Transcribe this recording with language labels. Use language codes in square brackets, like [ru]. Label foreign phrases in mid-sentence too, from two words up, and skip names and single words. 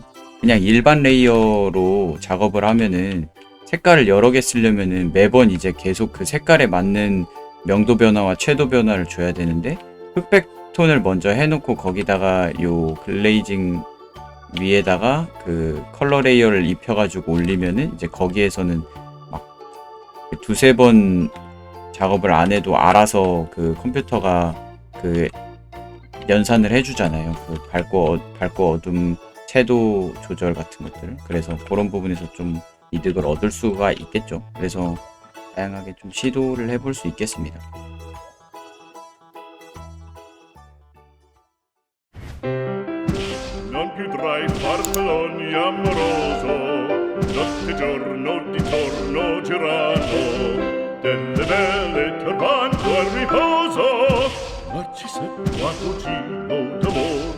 [ko] 그냥 일반 레이어로 작업을 하면은 색깔을 여러 개 쓰려면은 매번 이제 계속 그 색깔에 맞는 명도 변화와 채도 변화를 줘야 되는데, 흑백 톤을 먼저 해놓고 거기다가 요 글레이징 위에다가 그 컬러 레이어를 입혀가지고 올리면은 이제 거기에서는 막 두세 번 작업을 안 해도 알아서 그 컴퓨터가 그 연산을 해주잖아요. 그 밝고 어둠 채도 조절 같은 것들. 그래서 그런 부분에서 좀 이득을 얻을 수가 있겠죠. 그래서 다양하게 좀 시도를 해볼 수 있겠습니다. [it] Non più tra i farfalloni amoroso, notte e giorno di torno girano, delle belle turbando al riposo, ma ci seppe un cugino d'amore.